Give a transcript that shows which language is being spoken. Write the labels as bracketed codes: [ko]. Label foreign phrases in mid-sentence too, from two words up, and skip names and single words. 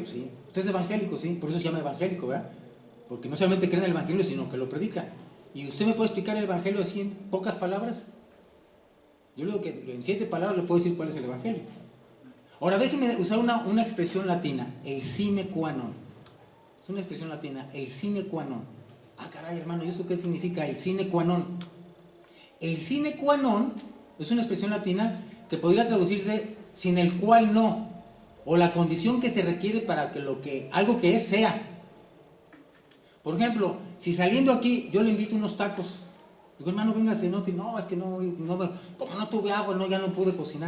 [es] Sí. ¿Usted es evangélico? Sí. Por eso se llama evangélico, ¿verdad? Porque no solamente cree en el Evangelio, sino que lo predica. ¿Y usted me puede explicar el Evangelio así en pocas palabras? Yo le digo que en 7 palabras le puedo decir cuál es el Evangelio. Ahora déjeme usar una expresión latina, el [la] sine qua non. [es] Es una expresión latina, el [la] sine qua non. [es] Ah, caray, hermano, ¿y eso qué significa el [la] sine qua non? [es] El [la] sine qua non [es] es una expresión latina que podría traducirse sin el cual no, o la condición que se requiere para que algo que es sea. Por ejemplo, si saliendo aquí yo le invito unos tacos, digo, hermano, véngase, no, es que no, como no tuve agua, no, ya no pude cocinar.